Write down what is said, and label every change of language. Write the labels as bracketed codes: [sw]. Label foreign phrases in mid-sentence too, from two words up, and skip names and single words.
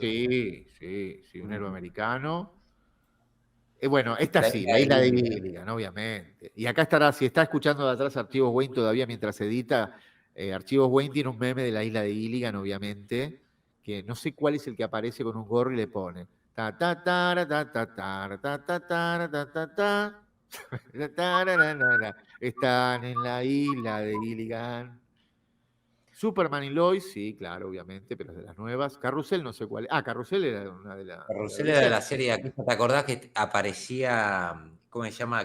[es] Sí, un héroe americano. Bueno, esta sí, la isla de Gilligan, obviamente. Y acá estará, si está escuchando de atrás Archivos Wayne todavía mientras edita, Archivos Wayne tiene un meme de la isla de Gilligan, obviamente, que no sé cuál es el que aparece con un gorro y le pone Ta, ta, tara, ta, ta, tara, ta, ta, tara, ta, ta, ta. Tararara. Están en la isla de Gilligan. Superman y Lois, sí, claro, obviamente, pero es de las nuevas. Carrusel, no sé cuál. Ah, Carrusel era una de las. Carrusel era de la serie de aquí. ¿Te acordás que aparecía, cómo se llama?